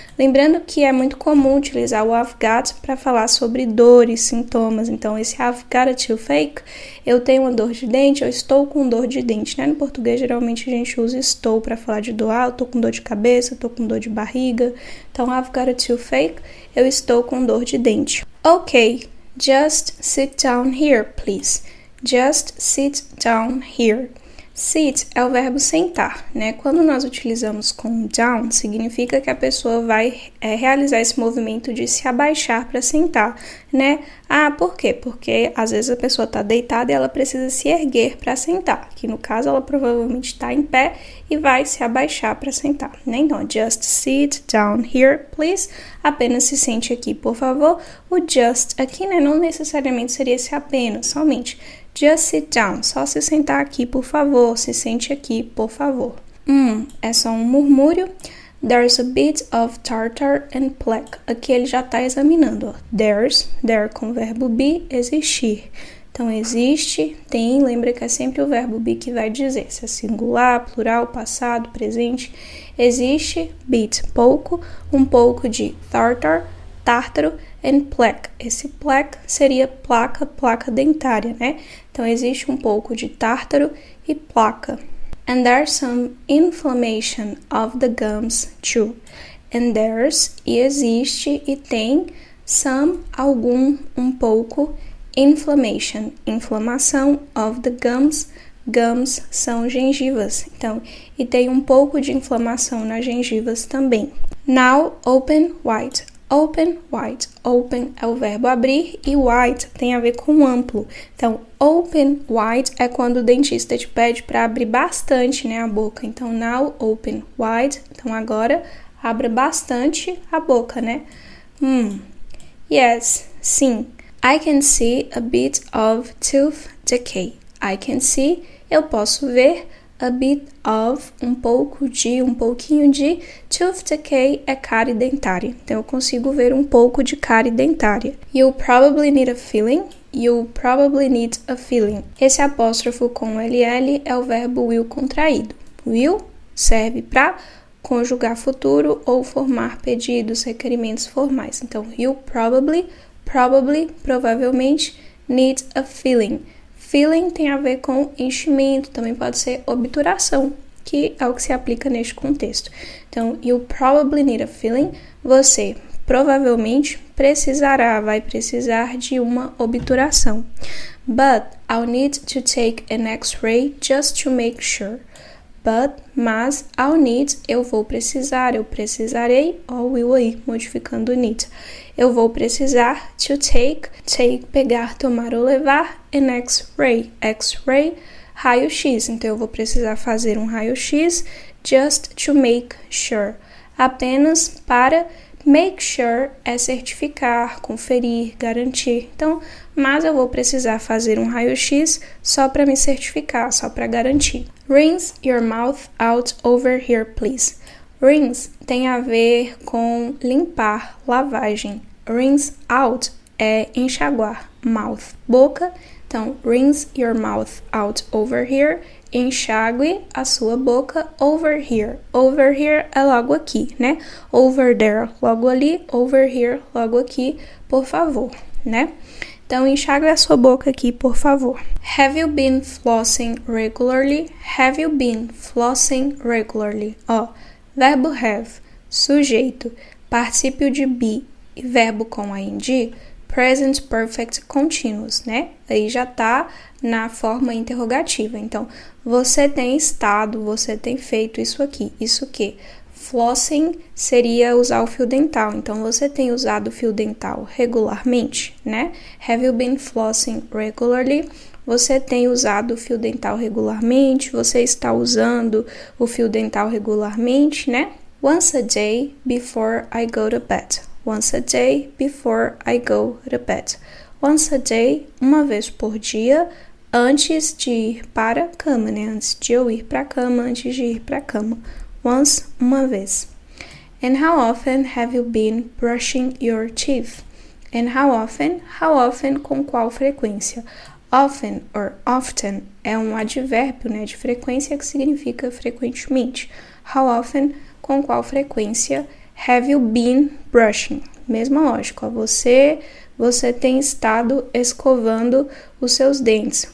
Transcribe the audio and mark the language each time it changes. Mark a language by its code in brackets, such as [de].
[pt] Lembrando que é muito comum utilizar o [en] I've got [pt] para falar sobre dores, sintomas. Então, esse [en] I've got a toothache, [pt] eu tenho uma dor de dente, eu estou com dor de dente, né? No português, geralmente, a gente usa estou para falar de dor. Eu estou com dor de cabeça, estou com dor de barriga. Então, [en] I've got a toothache, [pt] eu estou com dor de dente. [en] Ok, just sit down here, please. Just sit down here. [pt] Sit é o verbo sentar, né? Quando nós utilizamos com down, significa que a pessoa vai realizar esse movimento de se abaixar para sentar, né? Ah, por quê? Porque às vezes a pessoa está deitada e ela precisa se erguer para sentar. Que no caso ela provavelmente está em pé e vai se abaixar para sentar, né? Então, [en] just sit down here, please. [pt] Apenas se sente aqui, por favor. O just aqui, né? Não necessariamente seria esse apenas, somente. [en] Just sit down. [pt] Só se sentar aqui, por favor. Se sente aqui, por favor. É só um murmúrio. [en] There's a bit of tartar and plaque. [pt] Aqui ele já está examinando. Ó. There com o verbo be, existir. Então, existe, tem, lembra que é sempre o verbo be que vai dizer. Se é singular, plural, passado, presente. Existe, bit, pouco, um pouco de tartar, tártaro, and plaque. Esse plaque seria placa dentária, né? Então, existe um pouco de tártaro e placa. [en] And there's some inflammation of the gums too. And there's, [pt] e existe, e tem, some, algum, um pouco, inflammation, inflamação, [en] of the gums. [pt] Gums são gengivas, então, e tem um pouco de inflamação nas gengivas também. [en] Now, open wide. Open wide. [pt] Open é o verbo abrir e wide tem a ver com amplo. Então, open wide é quando o dentista te pede para abrir bastante, né, a boca. Então, [en] now open wide. [pt] Então, agora abra bastante a boca, né? Yes, sim. [en] I can see a bit of tooth decay. I can see, [pt] eu posso ver, [en] a bit of, [pt] um pouquinho de, tooth decay é cárie dentária. Então, eu consigo ver um pouco de cárie dentária. [en] You'll probably need a filling. You'll probably need a filling. [pt] Esse apóstrofo com LL é o verbo will contraído. Will serve para conjugar futuro ou formar pedidos, requerimentos formais. Então, [en] you'll probably, [pt] provavelmente, [en] need a filling. [pt] Filling tem a ver com enchimento, também pode ser obturação, que é o que se aplica neste contexto. Então, [en] you'll probably need a filling. [pt] Você provavelmente vai precisar de uma obturação. [en] But I'll need to take an X-ray just to make sure. [pt] Mas, [en] I'll need, [pt] eu vou precisar, eu precisarei, ou will aí, modificando o need. Eu vou precisar to take, pegar, tomar ou levar, an X-ray. X-ray, raio-x. Então, eu vou precisar fazer um raio-x [en] just to make sure. [pt] Apenas para make sure é certificar, conferir, garantir. Então, mas eu vou precisar fazer um raio-x só para me certificar, só para garantir. [en] Rinse your mouth out over here, please. [pt] Rinse tem a ver com limpar, lavagem. Rinse out é enxaguar. Mouth, boca. Então, [en] rinse your mouth out over here. [pt] Enxague a sua boca over here. Over here é logo aqui, né? Over there, logo ali. [en] Over here, [pt] logo aqui, por favor, né? Então, enxague a sua boca aqui, por favor. [en] Have you been flossing regularly? Have you been flossing regularly? [pt] Ó, verbo have, sujeito, particípio de be e verbo com ing, present perfect continuous, né? Aí já tá na forma interrogativa. Então, você tem estado, você tem feito isso aqui. Isso que? Flossing seria usar o fio dental. Então, você tem usado o fio dental regularmente, né? [en] Have you been flossing regularly? [pt] Você tem usado o fio dental regularmente? Você está usando o fio dental regularmente, né? [en] Once a day before I go to bed. Once a day before I go to bed. [pt] Once a day, uma vez por dia, antes de ir para a cama, né? Antes de eu ir para a cama, antes de ir para a cama. [en] Once, [pt] uma vez. [en] And how often have you been brushing your teeth? [pt] And how often, com qual frequência? Often or often é um advérbio, né, de frequência que significa frequentemente. [en] How often, [pt] com qual frequência? [en] Have you been brushing? [pt] Mesma lógica, ó, você tem estado escovando os seus dentes.